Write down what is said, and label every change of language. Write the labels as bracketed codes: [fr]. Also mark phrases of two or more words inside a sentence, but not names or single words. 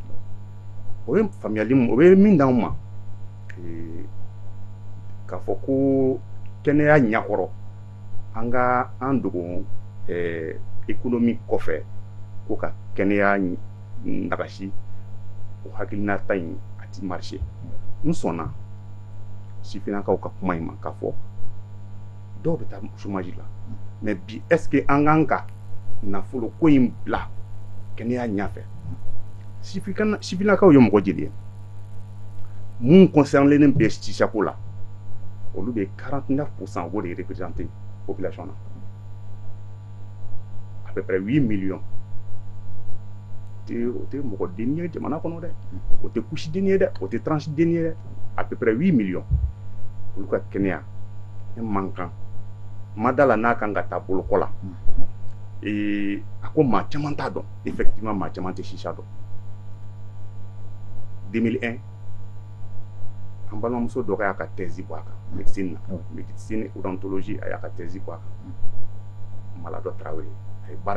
[bm] O ye faamuyali o bɛ min d'anw ma k'a fɔ ko kɛnɛya ɲɛkɔrɔ an ka an dogo économie kɔfɛ ko ka kɛnɛya nagasi o hakilinata in a ti marché. N sɔnna sifinnakaw ka kuma in ma k'a fɔ dɔw bɛ taa chômage la mais bi [fr] est-ce que [bm] an kan ka nafolo ko in bila kɛnɛya ɲɛfɛ? Sifinnakaw ye mɔgɔ joli ye mun concerné bɛ sisako la olu bɛ 49% o b'o de [fr] représenter population [bm] na [fr] à peu près 8 millions. [bm] O tɛ mɔgɔ denni ye jamana kɔnɔ dɛ, o tɛ couche denni ye dɛ, o tɛ tranche denni ye dɛ, [fr] à peu près 8 millions [bm] olu ka kɛnɛya ne man kan ma da la n'a kan ka taa bolokɔ la. A ko maa caman t'a dɔn effectivement maa caman tɛ sisa dɔn. 2001 an balimamuso dɔ y'a ka thèse bɔ a kan médecine na [fr] médecine odontologie [bm] a y'a ka thèse bɔ a kan Maladɔ Tarawele a ye baara